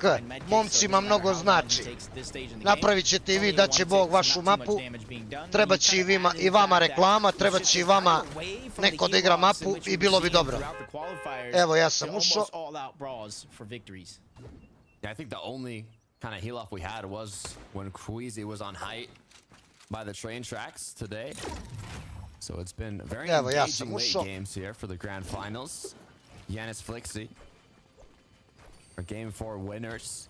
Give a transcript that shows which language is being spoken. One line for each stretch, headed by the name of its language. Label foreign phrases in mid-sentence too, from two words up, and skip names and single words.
Serbian: Momcima mnogo znači. Napravit ćete i vi, da će Bog vašu mapu, treba će i vama reklama, treba će i vama neko da igra mapu i bilo bi dobro. Evo ja sam ušao.
English: I think the only kind of heal off we had was when Queasy was on height by the train tracks today. So it's been very engaging late games here for the grand finals. Yanis Flixi, our game 4 winners.